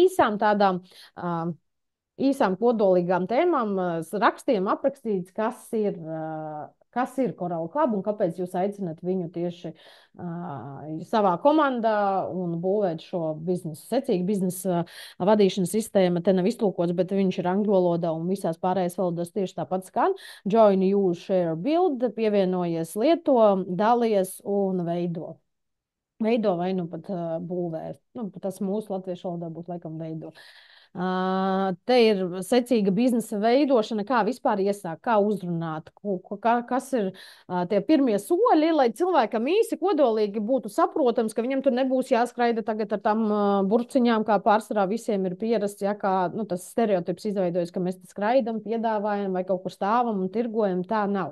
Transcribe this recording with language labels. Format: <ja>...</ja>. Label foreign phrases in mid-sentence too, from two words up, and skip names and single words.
<lv>Īsām kodolīgām tēmām, rakstiem aprakstīts, kas ir Coral Club un kāpēc jūs aicinat viņu tieši savā komandā un būvēt šo biznesu. Secīgi biznesa vadīšanas sistēma te nav iztulkots, bet viņš ir angļu valodā un visās pārējās valodās tieši tāpat skan.</lv> <en>Join, use, share, build,</en> <lv>pievienojies, lieto, dalies un veido. Veido vai nu pat būvē. Nu, tas mūsu latviešu valodā būtu laikam veido. Te ir secīga biznesa veidošana, kā vispār iesākt, kā uzrunāt, kas ir tie pirmie soļi, lai cilvēkam īsi kodolīgi būtu saprotams, ka viņam tur nebūs jāskraida tagad ar tām burciņām, kā pārsvarā visiem ir pierasts, ja kā tas stereotips izveidojas, ka mēs te skraidam, piedāvājam vai kaut kur stāvam un tirgojam, tā nav.</lv>